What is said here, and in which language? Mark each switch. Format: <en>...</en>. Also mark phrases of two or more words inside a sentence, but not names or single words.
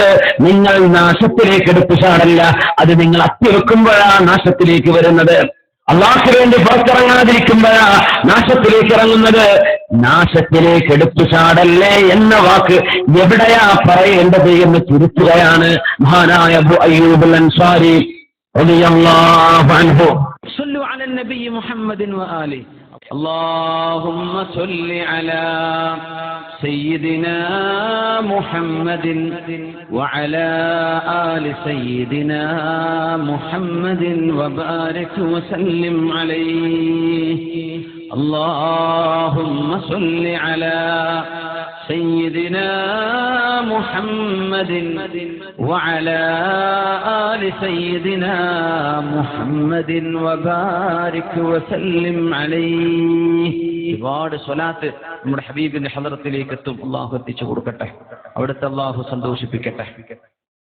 <ml>നിങ്ങൾ നാശത്തിലേക്ക് എടുത്തു ചാടല്ല, അത് നിങ്ങൾ അട്ടിവെക്കുമ്പോഴാണ് നാശത്തിലേക്ക് വരുന്നത്. അള്ളാഹ്ക്ക് വേണ്ടി പുറത്തിറങ്ങാതിരിക്കുമ്പോഴാ നാശത്തിലേക്ക് ഇറങ്ങുന്നത്. നാശത്തിലേക്ക് എടുത്തു ചാടല്ലേ എന്ന വാക്ക് എവിടെയാ പറയേണ്ടത് എന്ന് തിരുത്തുകയാണ് മഹാനായ അബൂ അയ്യൂബ് അൻസാരി</ml> <ar>رضي الله عنه. صلوا على النبي محمد وآله. اللهم صل على سيدنا محمد وعلى آل سيدنا محمد وبارك وسلم عليه اللهم صل على سيدنا محمد وعلى آل سيدنا محمد وبارك وسلم عليه.</ar> <ml>ഒരുപാട് സ്വലാത്ത് നമ്മുടെ ഹബീബിന്റെ ഹളറത്തിലേക്ക് എത്തും. അള്ളാഹു എത്തിച്ചു കൊടുക്കട്ടെ, അവിടുത്തെ അള്ളാഹു സന്തോഷിപ്പിക്കട്ടെ.</ml>